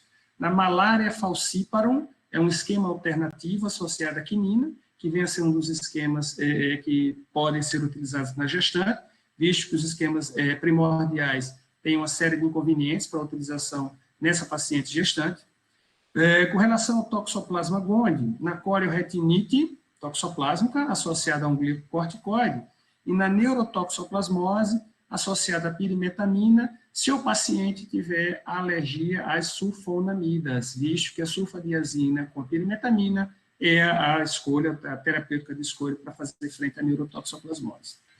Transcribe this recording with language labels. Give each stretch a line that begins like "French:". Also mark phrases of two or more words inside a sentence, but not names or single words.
Portuguese: Na malária falciparum, é um esquema alternativo associado à quinina, que vem a ser um dos esquemas que podem ser utilizados na gestante, visto que os esquemas primordiais têm uma série de inconvenientes para a utilização nessa paciente gestante. Com relação ao toxoplasma gondii, na corioretinite toxoplásmica, associada a um glicocorticoide, e na neurotoxoplasmose, associada a pirimetamina, se o paciente tiver alergia às sulfonamidas, visto que a sulfadiazina com pirimetamina é a escolha, a terapêutica de escolha para fazer frente à neurotoxoplasmose.